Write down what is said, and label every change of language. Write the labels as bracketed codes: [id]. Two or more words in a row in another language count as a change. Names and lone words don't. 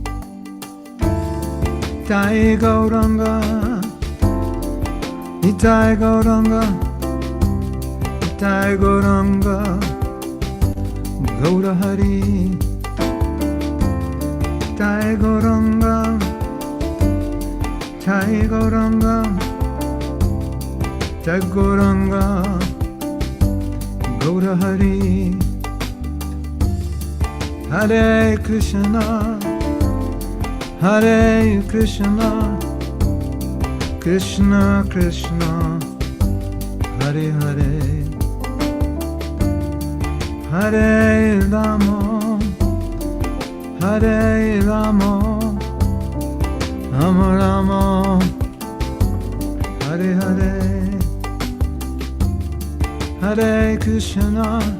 [sa] Tai Gauranga, Tai Gauranga, Tai Gauranga, Gaurahari. Tai Gauranga, Tai Gauranga, Tai Gauranga, Gaurahari. Hare Krishna, Hare Krishna, Krishna Krishna, Hare Hare, Hare Rama, Hare Rama, Rama Rama, Hare Hare, Hare Krishna,